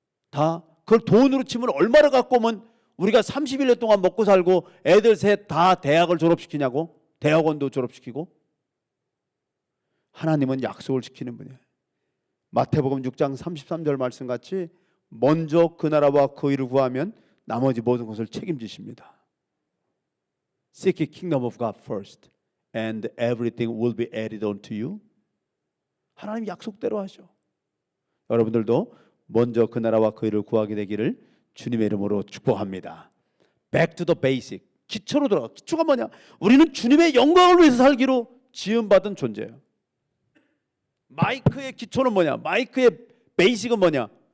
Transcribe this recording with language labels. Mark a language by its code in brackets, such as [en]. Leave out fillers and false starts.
[ko] 다 그걸 돈으로 치면 얼마를 갖고 오면 우리가 31년 동안 먹고 살고 애들 셋 다 대학을 졸업시키냐고. 대학원도 졸업시키고. 하나님은 약속을 지키는 분이에요. 마태복음 6장 33절 말씀같이 먼저 그 나라와 그 의를 구하면 나머지 모든 것을 책임지십니다. [en] Seek the kingdom of God first and everything will be added unto you. [ko] 하나님 약속대로 하셔. 여러분들도 먼저 그 나라와 그 의를 구하게 되기를 주님의 이름으로 축복합니다. [en] Back to the basic. [ko] 기초로 돌아가. 기초가 뭐냐? 우리는 주님의 영광을 위해서 살기로 지음받은 존재예요. 마이크의 기초는 뭐냐? 마이크의 베이식은 뭐냐?